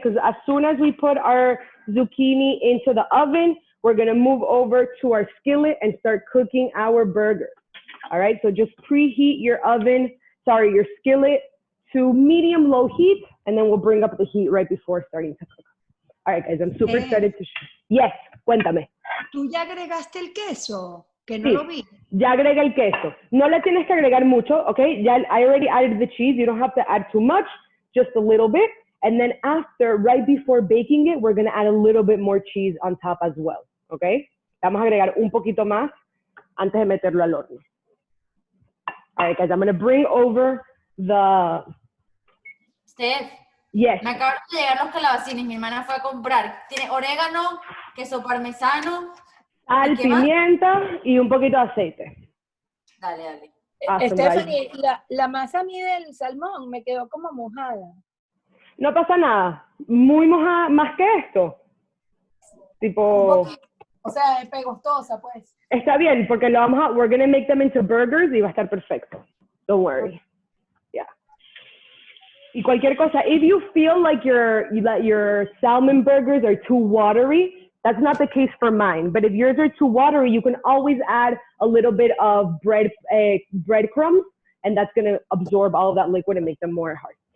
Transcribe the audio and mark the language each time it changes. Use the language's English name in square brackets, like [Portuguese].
[English] Because as soon as we put our zucchini into the oven, we're gonna move over to our skillet and start cooking our burger. All right, so just preheat your skillet to medium-low heat, and then we'll bring up the heat right before starting to cook. All right, guys, I'm super excited to share. [Spanish] Yes, cuéntame. ¿Tú ya agregaste el queso? Que no Sí, lo vi. ya agrega el queso. No le tienes que agregar mucho, okay? [English] Ya, I already added the cheese. You don't have to add too much, just a little bit. And then after, right before baking it, we're gonna add a little bit more cheese on top as well, okay? [Spanish] Vamos a agregar un poquito más antes de meterlo al horno. [English] All right, guys, I'm gonna bring over the... Steph, Yes. [Spanish] me acaban de llegar los calabacines. Mi hermana fue a comprar. Tiene orégano, queso parmesano. Sal, ¿Y qué más? pimienta y un poquito de aceite. Dale, dale. [English] Awesome, [Spanish] Stephanie, la masa a mí del salmón me quedó como mojada. No pasa nada. Muy mojada, más que esto. Tipo... O sea, es pegostosa, pues. Está bien, porque lo vamos a... [English] We're going to make them into burgers [Spanish] y va a estar perfecto. [English] Don't worry. Yeah. [Spanish] Y cualquier cosa, [English] if you feel like your salmon burgers are too watery, that's not the case for mine. But if yours are too watery, you can always add a little bit of breadcrumbs, and that's going to absorb all of that liquid and make them more hard.